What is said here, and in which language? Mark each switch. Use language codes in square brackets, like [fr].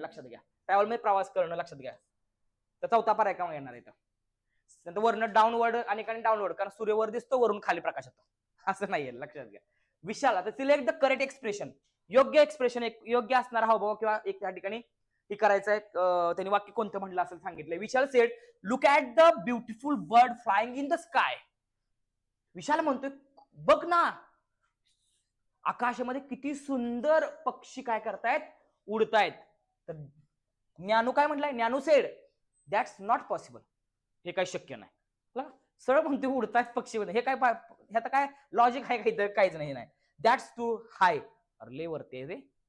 [mr] लक्षात घ्या, ट्रॅव्हल मध्ये प्रवास करणं. लक्षात घ्या. तर 4था पर्याय का येणार इथं. नंतर वरनं डाऊनवर्ड आणि डाऊनवर्ड, कारण सूर्यवर दिसतो, वरून खाली प्रकाश येतो, असं नाहीये. लक्षात घ्या. विशाल, आता [en] Select the correct expression. [mr] योग्य एक्सप्रेशन, एक योग्य असणारा हावभाव किंवा एक त्या ठिकाणी हे करायचं आहे. त्यांनी वाक्य कोणतं म्हटलं असं सांगितलंय. [en] Vishal said, look at the beautiful bird flying in the sky. [mr] विशाल म्हणतोय, बघ ना आकाशामध्ये किती सुंदर पक्षी काय करतायत, उडतायत. तर ज्ञानू काय म्हटलंय, ज्ञानू [en] Said that's not possible. [mr] हे काही शक्य नाही. सरळ म्हणते उडतायत पक्षी, हे काय, ह्यात काय लॉजिक आहे का, इथं काहीच नाही. [en] That's too high. [mr] अरे ले वरते रे.